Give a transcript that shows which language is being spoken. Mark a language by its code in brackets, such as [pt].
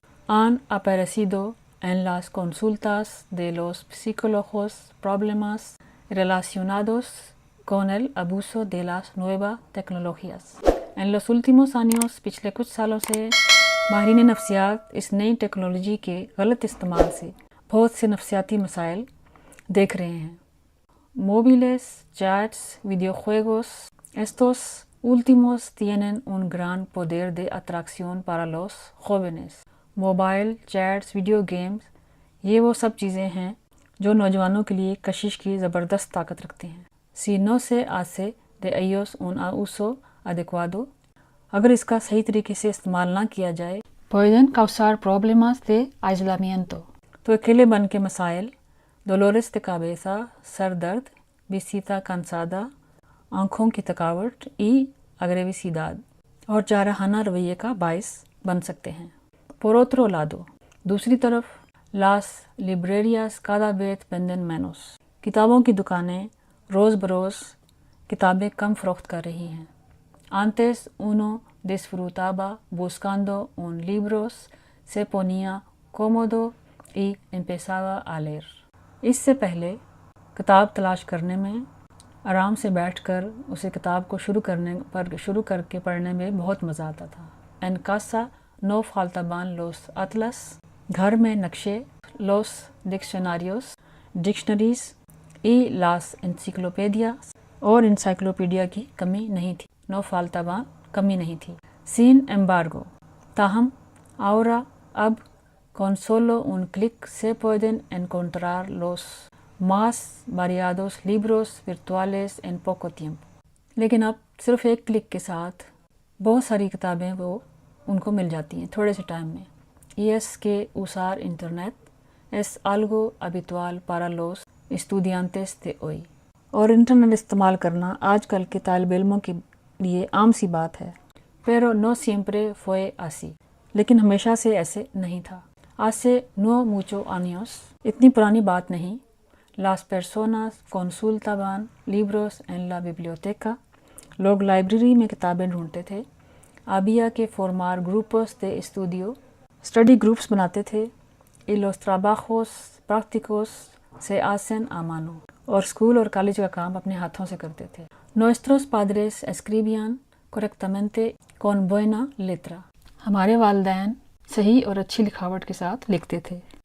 [es] han aparecido en las consultas de los psicólogos problemas relacionados con el abuso de las nuevas tecnologías۔ En los últimos años، [ur] پچھلے کچھ سالوں سے ماہرین نفسیات اس نئی ٹیکنالوجی کے غلط استعمال سے بہت سے نفسیاتی مسائل دیکھ رہے ہیں. [es] Móviles, chats, videojuegos, estos últimos tienen un gran poder de atracción para los jóvenes. [ur] Mobile, chats, video games, یہ وہ سب چیزیں ہیں جو نوجوانوں کے لیے کشش کی زبردست طاقت رکھتے ہیں. [es] Si no se hace de ellos un uso adecuado، [ur] اگر اس کا صحیح طریقے سے استعمال نہ کیا جائے، [es] pueden causar problemas de aislamiento، [ur] تو اکیلے بن کے مسائل، [es] dolores de cabeza، [ur] سر درد، [es] visita cansada، [ur] آنکھوں کی تھکاوٹ، [es] y agresividad، [ur] اور جارحانہ رویے کا باعث بن سکتے ہیں. [es] Por otro lado، [ur] دوسری طرف، [es] las librerías cada vez venden menos، [ur] کتابوں کی دکانیں روز بروز کتابیں کم فروخت کر رہی ہیں. [es] Antes uno disfrutaba buscando un libro، se ponía cómodo y empezaba a leer، [ur] اس سے پہلے کتاب تلاش کرنے میں، آرام سے بیٹھ کر اسے کتاب کو شروع کر کے پڑھنے میں بہت مزہ آتا تھا. [es] En casa no faltaban los atlas، [ur] گھر میں نقشے، [es] los diccionarios، [ur] dictionaries, [es] y las enciclopedias، [ur] اور انسائکلوپیڈیا کی کمی نہیں تھی. [es] no faltaban، [ur] کمی نہیں تھی. [es] sin embargo، [ur] تاہم، [es] ahora، [ur] اب، [es] con solo un clic se pueden encontrar los más variados libros virtuales en poco tiempo، [ur] لیکن اب صرف ایک کلک کے ساتھ بہت ساری کتابیں وہ ان کو مل جاتی ہیں تھوڑے سے ٹائم میں. [es] y es que usar internet es algo habitual para los estudiantes de hoy، [ur] اور انٹرنیٹ استعمال کرنا آج کل کے طالب علموں کے لیے عام سی بات ہے. [es] pero no siempre fue así، [ur] لیکن ہمیشہ سے ایسے نہیں تھا. [es] hace no muchos años، [ur] اتنی پرانی بات نہیں، [es] las personas consultaban libros en la biblioteca، [ur] لوگ لائبریری میں کتابیں ڈھونڈتے تھے. [es] había que formar grupos de estudio، [ur] study groups بناتے تھے. [es] y los trabajos prácticos se hacen a mano، [ur] اور اسکول اور کالج کا کام اپنے ہاتھوں سے کرتے تھے. [es] nuestros padres escribían correctamente con buena letra، [ur] ہمارے والدین صحیح اور اچھی لکھاوٹ کے ساتھ لکھتے تھے.